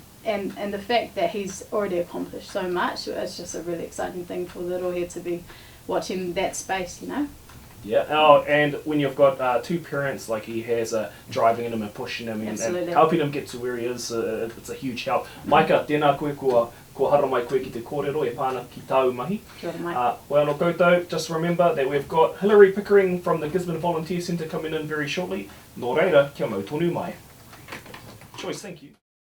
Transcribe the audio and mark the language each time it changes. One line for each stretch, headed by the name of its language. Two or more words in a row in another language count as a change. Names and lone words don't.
English: And the fact that he's already accomplished so much, it's just a really exciting thing for the rohe to be watching that space, you know. Yeah, oh, and when you've got two parents like he has, driving him and pushing him and helping him get to where he is, it's a huge help.
Māori: Maika, tēnā koe ko hara mai koe ki te kōrero e pāna ki tāu mahi. Well, no koutou,
English: just remember that we've got Hilary Pickering from the Gisborne Volunteer Centre coming in very shortly.
Māori: Nō reira, kia mau tonu mai.
English: Choice, thank you.